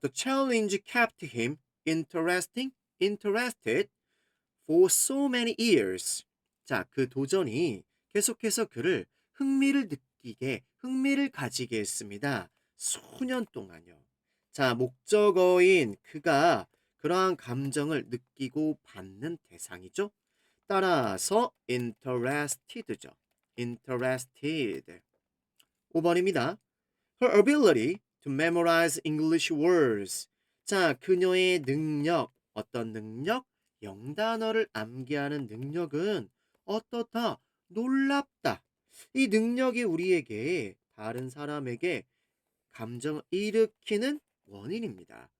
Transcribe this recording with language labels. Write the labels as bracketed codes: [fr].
[en] The challenge kept him interested for so many years. [ko] 자, 그 도전이 계속해서 그를 흥미를 가지게 했습니다. 수년 동안요. 자, 목적어인 그가 그러한 감정을 느끼고 받는 대상이죠. 따라서 interested죠. interested. 5번입니다. [en] Her ability to memorize English words. [ko] 자, 그녀의 능력, 어떤 능력? 영단어를 암기하는 능력은 어떻다? 놀랍다. 이 능력이 우리에게 다른 사람에게 감정을 일으키는 원인입니다.